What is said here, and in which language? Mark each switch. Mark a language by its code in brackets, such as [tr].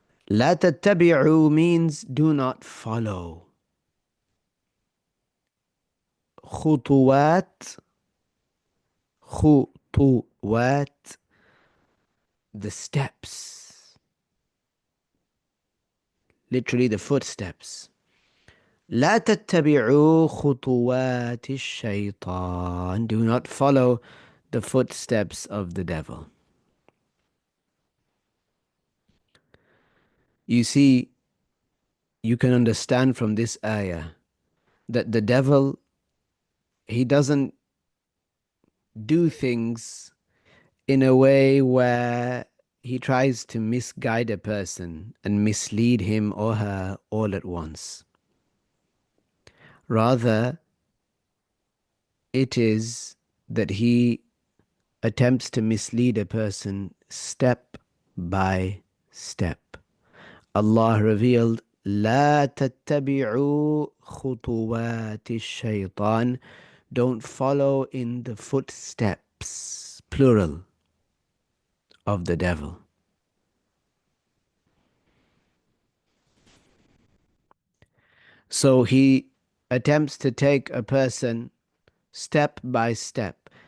[ar] لا تتبعوا [en] means do not follow. خطوات the steps, literally the footsteps. [ar] لا تتبعوا خطوات الشيطان. [en] Do not follow the footsteps of the devil. You see, you can understand from this ayah that the devil, he doesn't do things in a way where he tries to misguide a person and mislead him or her all at once. Rather, it is that he attempts to mislead a person step by step. Allah revealed, [ar] لا تتبعوا خطوات الشيطان. [en] Don't follow in the footsteps, plural, of the devil. So he attempts to take a person step by step.